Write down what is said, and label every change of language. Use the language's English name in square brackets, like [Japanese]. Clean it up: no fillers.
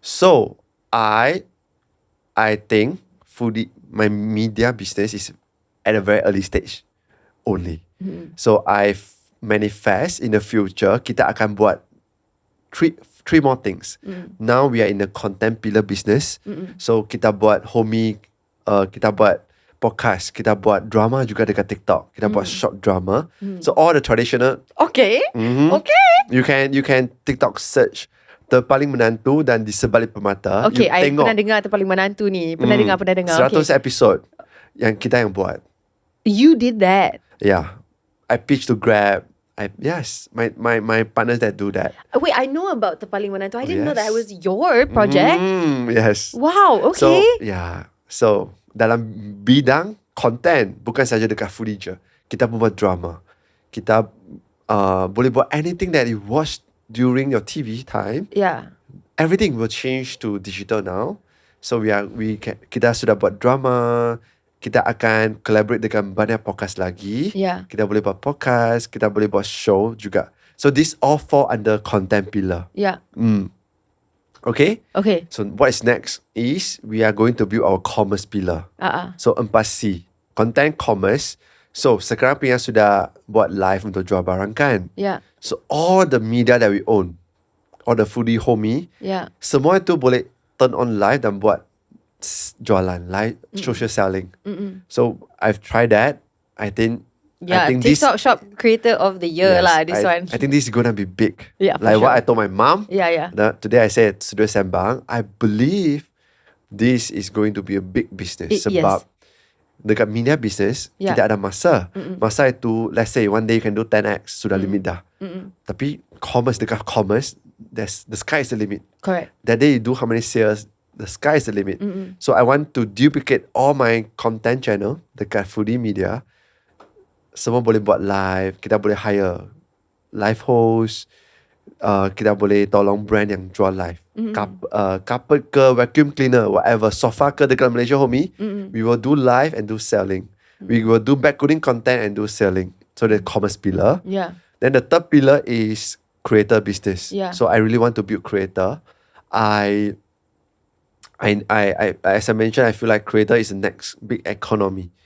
[English] So I think my media business is at a very early stage only. So I manifest in the future [Malay] kita akan buat [English] three more things. Now we are in the content pillar business. [Malay] So kita buat kita buat podcast, kita buat drama juga dekat TikTok. Kita buat short drama. [English] So all the traditional Okay. Okay. you can TikTok search Terpaling Menantu dan Di Sebalik Permata. Okay, You I [Malay] tengok pernah dengar Terpaling Menantu ni. Pernah dengar. 100 [English] Okay. [Malay] episode yang kita yang buat. [English] You did that. Yeah. I pitch to Grab. My partners that do that. Wait, I know about Terpaling Menantu. I didn't know that it Yes. was your project. Yes. Wow, okay. [Malay] So dalam bidang content, bukan saja dekat foodie je. Kita pun buat drama. Kita boleh buat [English] anything that you watch during your TV time. Yeah. Everything will change to digital now. [Malay] So kita sudah buat drama. Kita akan collaborate dengan banyak podcast lagi. [English] Yeah. [Malay] Kita boleh buat podcast. Kita boleh buat show juga. [English] So this all fall under content pillar. Yeah. Okay? Okay. So what is next is we are going to build our commerce pillar. So 4C. Content commerce. [Malay] So sekarang Pinn Yang sudah buat live untuk jual barang kan? [English] Yeah. So all the media that we own, all the foodie homie, Yeah. [Malay] semua itu boleh turn on live dan buat jualan, live social selling. [English] So I've tried that. I think Yeah, this TikTok Shop Creator of the Year yes, lah, this one. I think this is gonna be big. Yeah, for like what sure. I told my mom. Yeah. Today I said Sudah Sembang. I believe this is going to be a big business. [Malay] Sebab dekat media business kita ada masa. Masa itu, [English] let's say one day you can do 10x, [Malay] sudah limit dah. Tapi dekat [English] commerce, the sky is the limit. Correct. That day you do how many sales, the sky is the limit. So I want to duplicate all my content channel dekat foodie media. [Malay] Semua boleh buat live. Kita boleh hire live host. Kita boleh tolong brand yang jual live. Carpet ke, vacuum cleaner, whatever. Sofa ke dekat Malaysia homie. [English] We will do live and do selling. We will do back coding content and do selling. So the commerce pillar. Yeah. Then the third pillar is creator business. Yeah. So I really want to build creator. I as I mentioned, I feel like creator is the next big economy.